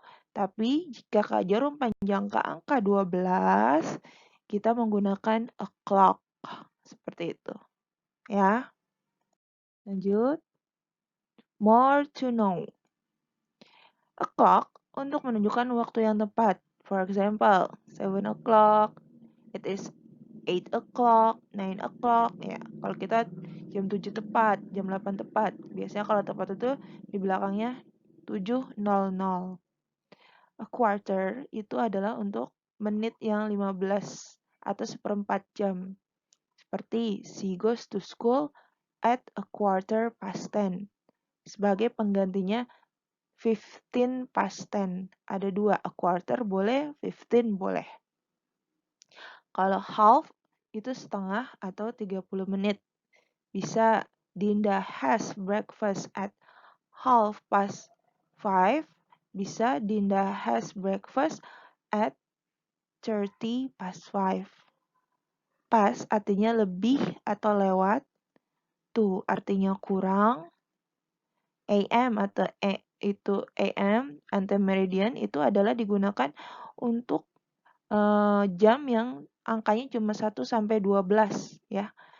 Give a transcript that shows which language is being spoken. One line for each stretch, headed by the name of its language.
Indonesian: Tapi jika ke jarum panjang ke angka 12, kita menggunakan a clock. Seperti itu. Ya. Lanjut.
English: More to know.
Indonesian: A clock untuk menunjukkan waktu yang tepat.
English: For example, 7 o'clock, it is 8 o'clock, 9 o'clock.
Indonesian: Ya, kalau kita jam 7 tepat, jam 8 tepat. Biasanya kalau tepat itu di belakangnya 7:00. A quarter itu adalah untuk menit yang 15 atau seperempat jam. Seperti
English: she goes to school at a quarter past 10.
Indonesian: Sebagai penggantinya 15 past 10. Ada dua, a quarter boleh, 15 boleh. Kalau half itu setengah atau 30 menit. Bisa
English: Dinda has breakfast at 5:30.
Indonesian: Bisa
English: Dinda has breakfast at 30 past 5.
Indonesian: Pas artinya lebih atau lewat. To artinya kurang. AM atau itu AM, antemeridian itu adalah digunakan untuk jam yang angkanya cuma 1 sampai 12 ya.